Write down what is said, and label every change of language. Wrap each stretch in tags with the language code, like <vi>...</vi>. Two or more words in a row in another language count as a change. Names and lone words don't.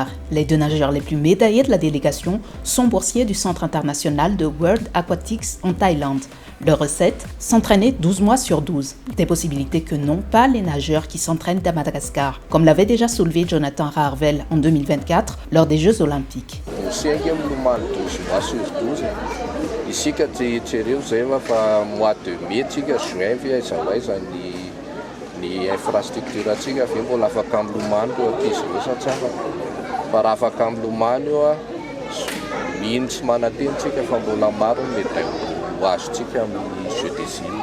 <fr>Les 2 nageurs les plus médaillés de la délégation sont boursiers du Centre international de World Aquatics en Thaïlande. Leur recette, s'entraîner 12 mois sur 12. Des possibilités que n'ont pas les nageurs qui s'entraînent à Madagascar, comme l'avait déjà soulevé Jonathan Rarvel en 2024 lors des Jeux Olympiques.</fr> <mg>Isika tsereo zay fa</mg> <fr>mois de mai</fr> <mg>tsika juin fi aiza ny infrastructure tsika fe mbola afaka milomano eo ankizy io satsara fa raha afaka milomano eo mino tsy mananteny tsika fa mbola maro médaille ho azotsika amin'ny</mg> <fr>Jeux des Îles.</fr>